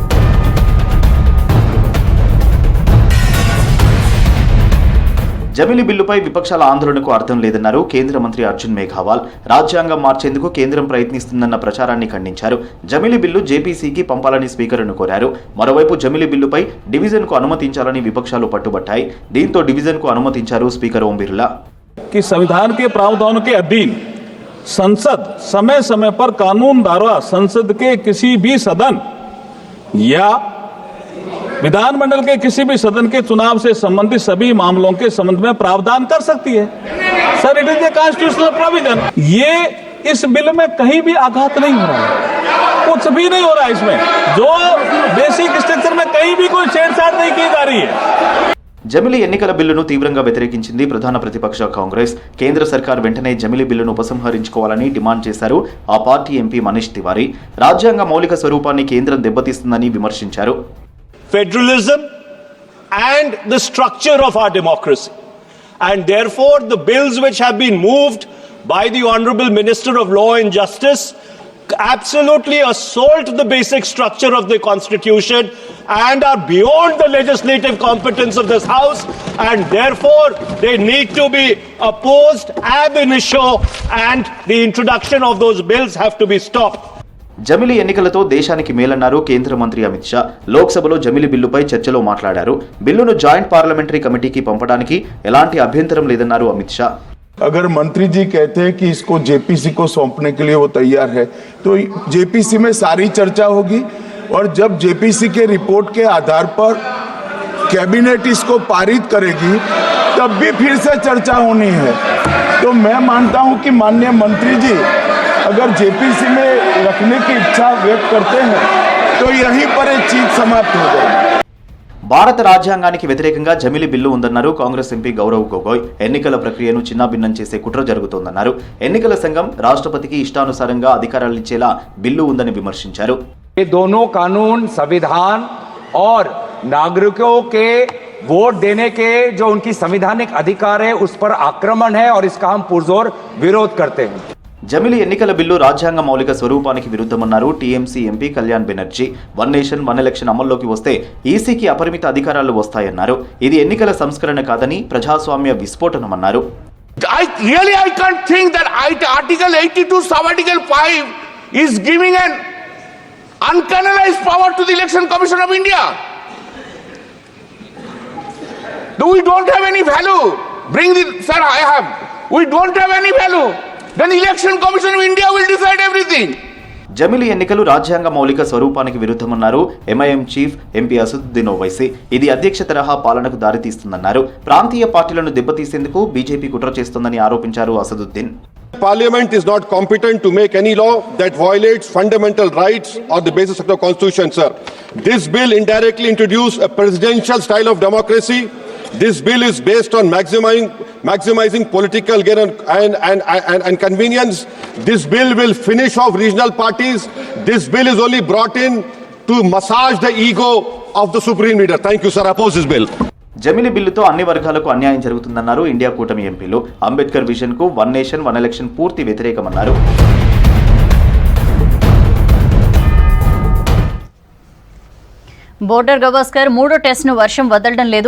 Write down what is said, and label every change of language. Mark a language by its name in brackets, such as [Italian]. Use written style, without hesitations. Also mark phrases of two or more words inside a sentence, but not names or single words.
[Telugu] జమిలి బిల్లుపై విపక్షాల ఆందోళనకు అర్థం లేదన్నారు కేంద్ర మంత్రి అర్జున్ మేఘావాల్. రాజ్యాంగం మార్చేందుకు కేంద్రం ప్రయత్నిస్తుందన్న ప్రచారాన్ని ఖండించారు. జమిలి బిల్లు జేపీసీకి పంపాలని స్పీకర్ను కోరారు. మరోవైపు జమిలి బిల్లుపై డివిజన్కు అనుమతించాలని విపక్షాలు పట్టుబట్టాయి. దీంతో డివిజన్కు అనుమతించారు స్పీకర్ ఓం బిర్లా. [Hindi] संविधान के प्रावधानों के अधीन संसद समय समय पर कानून द्वारा संसद के किसी भी सदन या विधानमंडल के किसी भी सदन के चुनाव से संबंधित सभी मामलों के संबंध में प्रावधान कर सकती है. [English] Sir, it is a constitutional provision. [Hindi] ये इस बिल में कहीं भी आघात नहीं हो रहा है, कुछ भी नहीं हो रहा है इसमें. जो [English] basic structure [Hindi] में कहीं भी कोई छेड़छाड़ नहीं की जा रही है. [Telugu] జమిలి ఎన్నికల బిల్లును తీవ్రంగా వ్యతిరేకించింది ప్రధాన ప్రతిపక్ష కాంగ్రెస్. కేంద్ర సర్కార్ వెంటనే జమిలి బిల్లును ఉపసంహరించుకోవాలని డిమాండ్ చేశారు ఆ పార్టీ ఎంపీ మనీష్ తివారీ. రాజ్యాంగ మౌలిక స్వరూపాన్ని కేంద్రం దెబ్బతీస్తుందని విమర్శించారు. [English] Federalism and the structure of our democracy, and therefore the bills which have been moved by the Honorable Minister of Law and Justice absolutely assault the basic structure of the Constitution and are beyond the legislative competence of this House, and therefore they need to be opposed [Latin] ab initio, [English] and the introduction of those bills have to be stopped. [Telugu] జమిలి ఎన్నికలతో దేశానికి మేలన్నారు కేంద్ర మంత్రి అమిత్ షా. లోక్సభలో జమిలి బిల్లుపై చర్చలో మాట్లాడారు. బిల్లును [English] joint parliamentary committee-ki [Telugu] పంపడానికి ఎలాంటి అభ్యంతరం లేదన్నారు అమిత్ షా. [Hindi] अगर मंत्री जी कहते हैं कि इसको जेपीसी को सौंपने के लिए वो तैयार है, तो जेपीसी में सारी चर्चा होगी, और जब जेपीसी के रिपोर्ट के आधार पर कैबिनेट इसको पारित करेगी तब भी फिर से चर्चा होनी है. तो मैं मानता हूं कि माननीय मंत्री जी अगर जेपीसी में रखने की इच्छा व्यक्त करते हैं तो यहीं पर एक चीज समाप्त हो जाएगी. [Telugu] భారత రాజ్యాంగానికి వ్యతిరేకంగా జమిలి బిల్లు ఉందన్నారు కాంగ్రెస్ ఎంపీ గౌరవ్ గొగోయ్. ఎన్నికల ప్రక్రియను చిన్నాభిన్నం చేసే కుట్ర జరుగుతోందన్నారు. ఎన్నికల సంఘం రాష్ట్రపతికి ఇష్టానుసారంగా అధికారాలిచ్చేలా బిల్లు ఉందని విమర్శించారు. [Hindi] ये दोनों कानून संविधान और नागरिकों के वोट देने के जो उनकी संवैधानिक अधिकार है उस पर आक्रमण है, और इसका हम पुरजोर विरोध करते हैं. [Telugu] జమిలి ఎన్నికల బిల్లు రాజ్యాంగ మౌలిక స్వరూపానికి విరుద్ధమన్నారు టీఎంసీ ఎంపీ కళ్యాణ్ బెనర్జీ. [English] one nation one election [Telugu] అమల్లోకి వస్తే ఈసీకి అపరిమిత అధికారాలు వస్తాయన్నారు. ఇది ఎన్నికల సంస్కరణ కాదని ప్రజాస్వామ్య విస్ఫోటనమన్నారు. [English] I can't think that Article 82 sub-Article 5 is giving an uncanonized power to the Election Commission of India. We don't have any value. Sir, we don't have any value. Then Election Commission of India will decide everything. జమిలి ఎన్నికలు రాజ్యాంగ మౌలిక స్వరూపానికి విరుద్ధమన్నారు ఎంఐఎం చీఫ్ ఎంపీ అసదుద్దీన్ ఓవైసీ. ఇది అధ్యక్ష తరహా పాలనకు దారితీస్తుందన్నారు. ప్రాంతీయ పార్టీలను దెబ్బతీసేందుకు బీజేపీ కుట్ర చేస్తోందని ఆరోపించారు అసదుద్దీన్. Parliament is not competent to make any law that violates fundamental rights on the basis of the Constitution, sir. This bill indirectly introduced a presidential style of democracy. This bill is based on maximizing political gain and convenience. This bill will finish off regional parties. This bill is only brought in to massage the ego of the supreme leader. Thank you, sir. Oppose this bill. [Telugu] జమిలి బిల్లుతో అన్ని వర్గాలకు అన్యాయం జరుగుతుందన్నారు ఇండియా కూటమి ఎంపీలు. అంబేద్కర్ విజన్ కు [English] one nation one election [Telugu] పూర్తి వ్యతిరేకమన్నారు. బోర్డర్ గవాస్కర్ మూడో టెస్ట్ను వర్షం వదలడం లేదు.